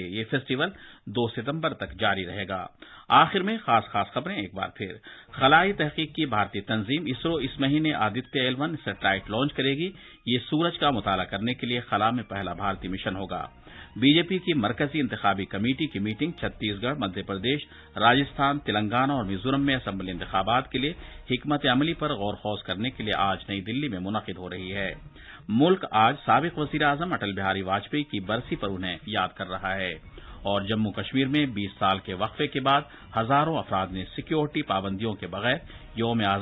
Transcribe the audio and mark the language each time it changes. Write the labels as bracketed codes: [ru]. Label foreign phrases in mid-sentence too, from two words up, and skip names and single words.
[ur] یہ فیسٹیول 2 ستمبر تک جاری رہے گا۔ آخر میں خاص خبریں ایک بار پھر۔ خلائی تحقیق کی بھارتی تنظیم اسرو اس مہینے آدتیہ L1 سیٹلائٹ لانچ کرے گی۔ یہ سورج کا مطالعہ کرنے کے لیے خلا میں پہلا بھارتی مشن ہوگا۔ بی جے پی کی مرکزی انتخابی کمیٹی کی میٹنگ چھتیس گڑھ، مدھیہ پردیش، راجستھان، تلنگانہ اور میزورم میں اسمبلی انتخابات کے لیے حکمت عملی پر غور خوض کرنے کے لیے آج نئی دلی میں منعقد ہو رہی ہے۔ ملک آج سابق وزیر اعظم اٹل بہاری واجپئی کی برسی پر انہیں یاد کر رہا ہے اور جموں کشمیر میں 20 سال کے وقفے کے بعد ہزاروں افراد نے سیکیورٹی پابندیوں کے بغیر یوم آزادی منایا۔